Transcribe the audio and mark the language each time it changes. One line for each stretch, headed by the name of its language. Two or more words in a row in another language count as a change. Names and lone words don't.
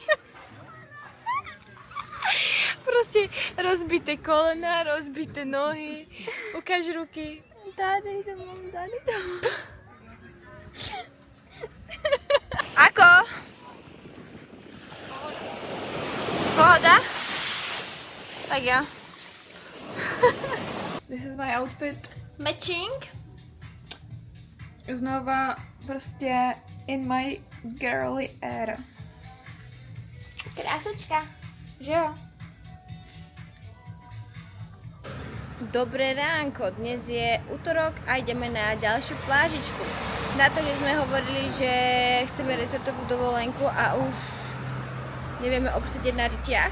Slovak: Proste rozbité kolena, rozbité nohy. Ukáž ruky. Dádej to mám, dádej to. Ako? Pohoda?
Czech: Tak jo.
English: This is my outfit. Matching?
Slovak: Znova prostě
English: in my girly era.
Slovak: Krásačka.
Czech: Že jo?
Slovak: Dobré ránko, dnes je útorok a ideme na ďalšiu plážičku. Na to, že sme hovorili, že chceme resortovú dovolenku a už nevieme obsedieť na rytiach.